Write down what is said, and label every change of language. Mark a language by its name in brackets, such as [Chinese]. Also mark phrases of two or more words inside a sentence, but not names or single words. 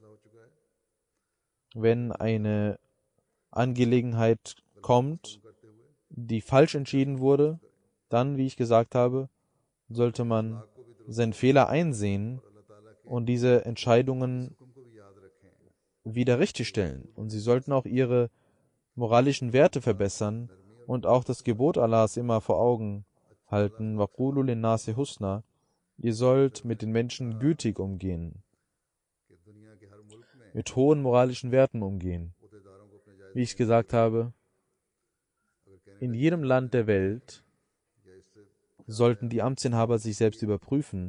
[German] Wenn eine Angelegenheit kommt, die falsch entschieden wurde, dann, wie ich gesagt habe, sollte man seinen Fehler einsehen und diese Entscheidungen wieder richtigstellen. Und sie sollten auch ihre moralischen Werte verbessern und auch das Gebot Allahs immer vor Augen halten. [Arabic] وقولوا للناس حسنا. [German] Ihr sollt mit den Menschen gütig umgehen, mit hohen moralischen Werten umgehen. Wie ich gesagt habe, in jedem Land der Welt sollten die Amtsinhaber sich selbst überprüfen.